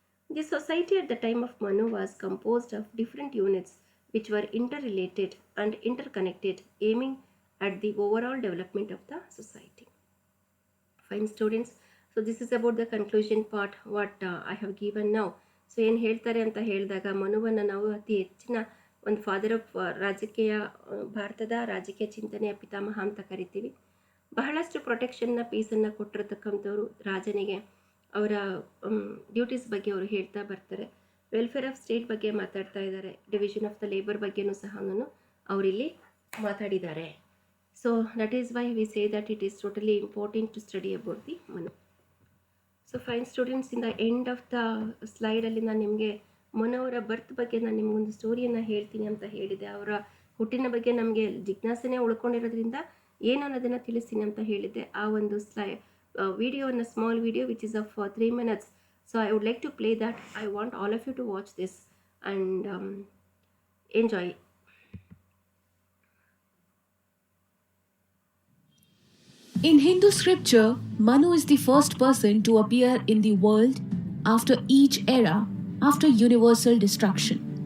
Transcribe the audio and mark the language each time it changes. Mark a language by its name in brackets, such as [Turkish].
[English] The society at the time of Manu was composed of different units which were interrelated and interconnected, aiming at the overall development of the society. Fine students, so this is about the conclusion part what I have given now. [Kannada] So ಏನು ಹೇಳ್ತಾರೆ ಅಂತ ಹೇಳಿದಾಗ, ಮನುವನ್ನು ನಾವು ಅತಿ ಹೆಚ್ಚಿನ ಒಂದು father of ರಾಜಕೀಯ, ಭಾರತದ ರಾಜಕೀಯ ಚಿಂತನೆಯ ಪಿತಾಮಹ ಅಂತ ಕರಿತೀವಿ. ಬಹಳಷ್ಟು ಪ್ರೊಟೆಕ್ಷನ್ನ ಪೀಸನ್ನು ಕೊಟ್ಟಿರತಕ್ಕಂಥವ್ರು ರಾಜನಿಗೆ. ಅವರ ಡ್ಯೂಟೀಸ್ ಬಗ್ಗೆ ಅವರು ಹೇಳ್ತಾ ಬರ್ತಾರೆ. ವೆಲ್ಫೇರ್ ಆಫ್ ಸ್ಟೇಟ್ ಬಗ್ಗೆ ಮಾತಾಡ್ತಾ ಇದ್ದಾರೆ. ಡಿವಿಷನ್ ಆಫ್ ದ ಲೇಬರ್ ಬಗ್ಗೆನೂ ಸಹ ಅವರಿಲ್ಲಿ ಮಾತಾಡಿದ್ದಾರೆ. [English] So that is why we say that it is totally important to study about the Manu. So fine students, in the end of the [Kannada] ಸ್ಲೈಡಲ್ಲಿ ನಾನು ನಿಮಗೆ ಮನು ಅವರ ಬರ್ತ್ ಬಗ್ಗೆ ನಾನು ನಿಮಗೊಂದು ಸ್ಟೋರಿಯನ್ನು ಹೇಳ್ತೀನಿ ಅಂತ ಹೇಳಿದೆ. ಅವರ ಹುಟ್ಟಿನ ಬಗ್ಗೆ ನಮಗೆ ಜಿಜ್ಞಾಸೆನೇ ಉಳ್ಕೊಂಡಿರೋದ್ರಿಂದ ಏನು ಅನ್ನೋದನ್ನು ತಿಳಿಸ್ತೀನಿ ಅಂತ ಹೇಳಿದ್ದೆ. ಆ ಒಂದು ವಿಡಿಯೋನ, [English] Small video which is of 3 minutes. So I would like to play that. I want all of you to watch this and enjoy. In Hindu scripture, Manu is the first person to appear in the world after each era, after universal destruction.